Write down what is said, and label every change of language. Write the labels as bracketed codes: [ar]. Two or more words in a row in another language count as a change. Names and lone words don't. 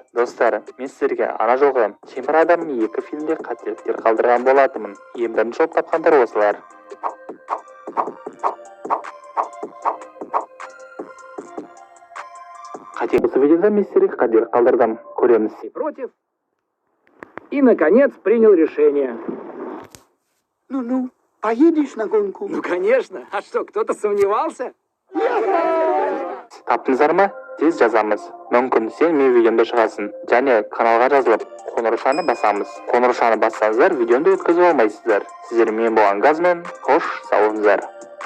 [kk] Достар, мен сіздерге ана жолғы Темір адам 2 фильмде қателіктер қалдырған болатынмын. Ең бірінші жауап тапқандар осылар. Осы видеода мен сіздерге қателік қалдырдым. Көреміз. [ru] Против. И, наконец, принял решение. Ну, поедешь на гонку? Ну, конечно. А что, кто-то сомневался? [kk] Таптыңыздар ма? Тез жазамыз. Мүмкін сен мен видеомда шығасың. Және каналға жазылып, қоңырашаны басамыз. Қоңырашаны бассаңыздар, видеомды өткізіп алмайсыздар. Сіздер мен болған Казмен, қош сау болыңыздар.